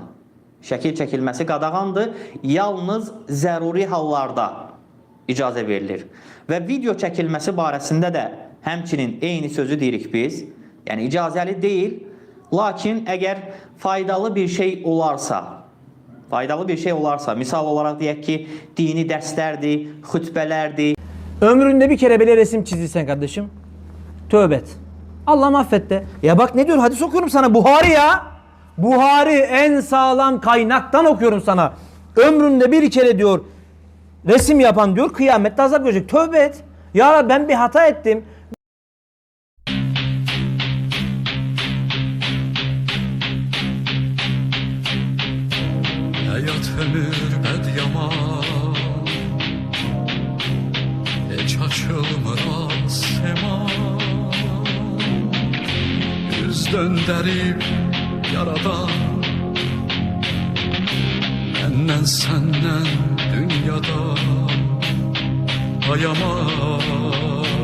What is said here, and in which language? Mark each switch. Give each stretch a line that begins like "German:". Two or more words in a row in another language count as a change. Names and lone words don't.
Azerbaijani: Şəkil çəkilməsi qadağandır. Yalnız zəruri hallarda icazə verilir. Və video çəkilməsi barəsində də həmçinin eyni sözü deyirik biz. Yəni icazəli deyil, lakin əgər faydalı bir şey olarsa, misal olaraq deyək ki, dini dərslərdir, xütbələrdir.
Turkish: Ömründe bir kere bile resim çizdiysen kardeşim, tövbe et. Allah'ım affet de. Ya bak ne diyor, hadis okuyorum sana, Buhari ya. Buhari, en sağlam kaynaktan okuyorum sana. Ömründe bir kere diyor, resim yapan diyor, kıyamette azap görecek. Tövbe et. Ya Rabbi, ben bir hata ettim.
Azerbaijani: Hayat ömür bəd yaman, heç açılmır asman. Üz döndərib yaradan, məndən səndən dünyada ayaman.